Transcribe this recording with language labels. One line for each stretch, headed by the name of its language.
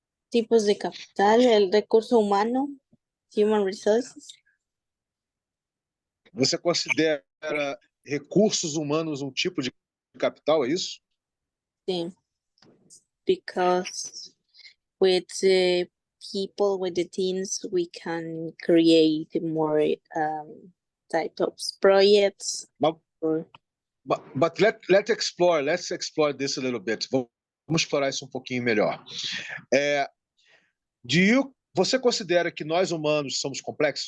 Spanish: Tipos de capital, el recurso humano,
English: human resources.
Portuguese: Você considera recursos humanos um tipo de capital, é isso?
Spanish: Sí.
English: Because with the people, with the teams, we can create more type of projects. But let's explore this a little bit.
Portuguese: Vamos explorar isso um pouquinho melhor. Você considera que nós humanos somos complexos?